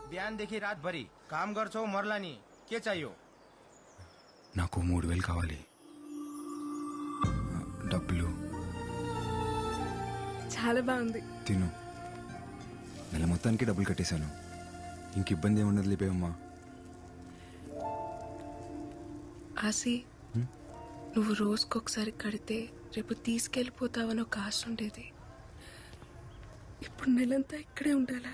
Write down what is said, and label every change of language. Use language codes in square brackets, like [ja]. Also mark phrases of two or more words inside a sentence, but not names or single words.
[ne] देखि रात भरी काम गर्छौ मर्ला नि के चाहियो [te] నాకు 3000 కావాలి డబ్బులు చాలా బాగుంది తిను నెల మొత్తానికి డబ్బులు కట్టేశాను ఇంక ఇబ్బంది ఏముండదు లేపేవమ్మా ఆసి నువ్వు రోజుకొకసారి కడితే రేపు తీసుకెళ్ళిపోతావని ఒక ఆశ ఉండేది ఇప్పుడు నెలంతా ఇక్కడే ఉండాలా